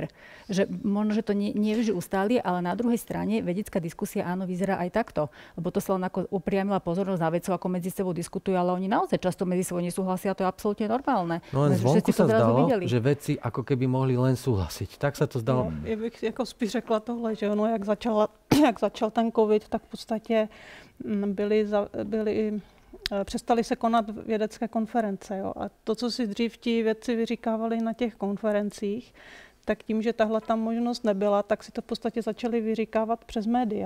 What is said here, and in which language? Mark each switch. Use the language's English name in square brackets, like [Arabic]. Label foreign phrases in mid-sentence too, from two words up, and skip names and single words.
[Slovak] Že možno, že to nie vždy ustáli, ale na druhej strane vedecká diskusia áno vyzerá aj takto, lebo to sa len ako upriamila pozornosť na vedcov, ako medzi sebou diskutujú, ale oni naozaj často medzi sebou nesúhlasia, to je absolútne normálne. No len zvonku sa zdalo, že vedci ako keby mohli len súhlasiť. Tak sa to zdalo. [Czech] Já bych jako spíš řekla tohle, že ono, jak začal ten covid, tak v podstatě přestali se konat vědecké konference. Jo. A to, co si dřív ti vědci vyříkávali na těch konferencích, tak tím, že tahle tam možnost nebyla, tak si to v podstatě začali vyříkávat přes média.